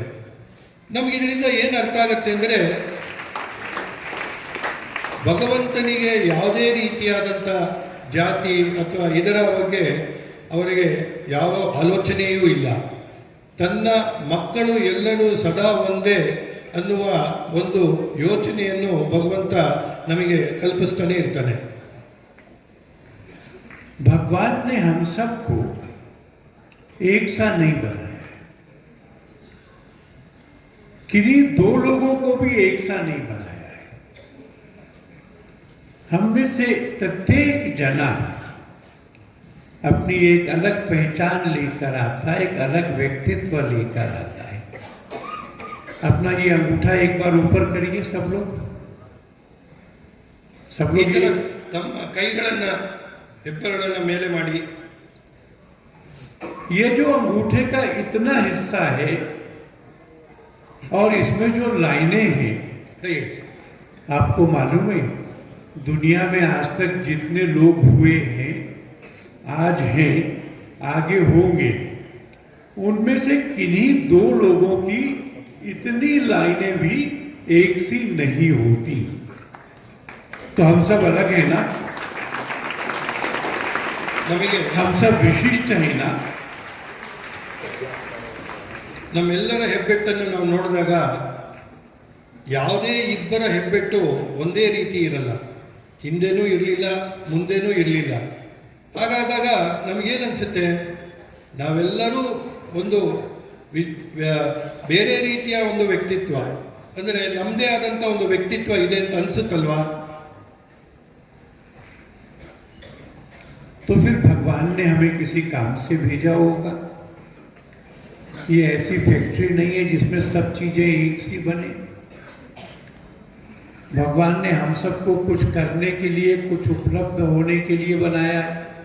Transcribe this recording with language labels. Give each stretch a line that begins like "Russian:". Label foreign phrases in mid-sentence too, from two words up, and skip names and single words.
Kannada: ನಮಗಿದರಿಂದ ಏನು ಅರ್ಥ ಆಗುತ್ತೆ ಅಂದರೆ, ಭಗವಂತನಿಗೆ ಯಾವುದೇ ರೀತಿಯಾದಂಥ ಜಾತಿ ಅಥವಾ ಇದರ ಬಗ್ಗೆ ಅವರಿಗೆ ಯಾವ ಆಲೋಚನೆಯೂ ಇಲ್ಲ. ತನ್ನ ಮಕ್ಕಳು ಎಲ್ಲರೂ ಸದಾ ಒಂದೇ ಅನ್ನುವ ಒಂದು ಯೋಚನೆಯನ್ನು ಭಗವಂತ ನಮಗೆ ಕಲ್ಪಿಸ್ತಾನೆ ಇರ್ತಾನೆ.
Hindi: भगवान ने हम सबको एक सा नहीं बनाया, किन्हीं दो लोगों को भी एक सा नहीं बनाया है। हम में से प्रत्येक जना अपनी एक अलग पहचान लेकर आता है, एक अलग व्यक्तित्व लेकर आता है। अपना ये अंगूठा एक बार ऊपर करिए सब लोग
Kannada: ತಮ್ಮ ಕೈಗಳನ್ನು ಹೆಬ್ಬೆರಳನ್ನು ಮೇಲೆ ಮಾಡಿ.
Hindi: ये जो अंगूठे का इतना हिस्सा है और इसमें जो लाइनें हैं, आपको मालूम है दुनिया में आज तक जितने लोग हुए हैं, आज हैं, आगे होंगे, उनमें से किन्हीं दो लोगों की इतनी लाइनें भी एक सी नहीं होती। तो हम सब अलग हैं ना, हम सब विशिष्ट हैं ना।
Kannada: ನಮ್ಮೆಲ್ಲರ ಹೆಬ್ಬೆಟ್ಟನ್ನು ನಾವು ನೋಡಿದಾಗ ಯಾವುದೇ ಇಬ್ಬರ ಹೆಬ್ಬೆಟ್ಟು ಒಂದೇ ರೀತಿ ಇರಲ್ಲ. ಹಿಂದೆನೂ ಇರಲಿಲ್ಲ, ಮುಂದೆನೂ ಇರಲಿಲ್ಲ. ಹಾಗಾದಾಗ ನಮಗೇನನ್ಸುತ್ತೆ, ನಾವೆಲ್ಲರೂ ಒಂದು ಬೇರೆ ರೀತಿಯ ಒಂದು ವ್ಯಕ್ತಿತ್ವ, ಅಂದರೆ ನಮ್ಮದೇ ಆದಂಥ ಒಂದು ವ್ಯಕ್ತಿತ್ವ ಇದೆ ಅಂತ ಅನಿಸುತ್ತಲ್ವಾ?
Hindi: तो फिर भगवान ने हमें किसी काम से भेजा होगा। ये ऐसी फैक्ट्री नहीं है जिसमें सब चीजें एक सी बने। भगवान ने हम सबको कुछ करने के लिए, कुछ उपलब्ध होने के लिए बनाया है।